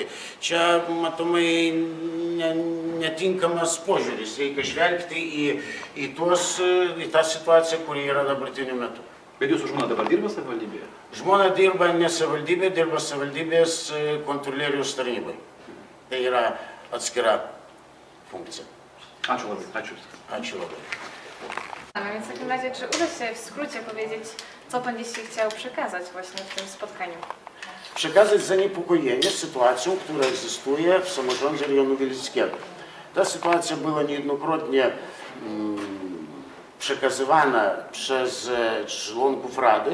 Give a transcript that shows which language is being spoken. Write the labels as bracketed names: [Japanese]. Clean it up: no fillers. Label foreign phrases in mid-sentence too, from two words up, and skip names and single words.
[Lithuanian] Čia, matomai, netinkamas požiūris, reikia žvelgti į tą situaciją, kuri yra dabartiniu metu. Bet jūsų žmona dabar dirba savivaldybėje? Žmona dirba ne savivaldybėje, dirba savivaldybės kontrolieriaus tarnybai. Tai yra atskira funkcja. Ačiū labai. Ačiū labai. [Polish] A więc w takim razie, czy uda się w skrócie powiedzieć, co Pan dzisiaj chciał przekazać właśnie w tym spotkaniu? Przekazać zaniepokojenie sytuacją, która egzystuje w samorządzie rejonu Wielickiego. Ta sytuacja była niejednokrotnie przekazywana przez członków Rady.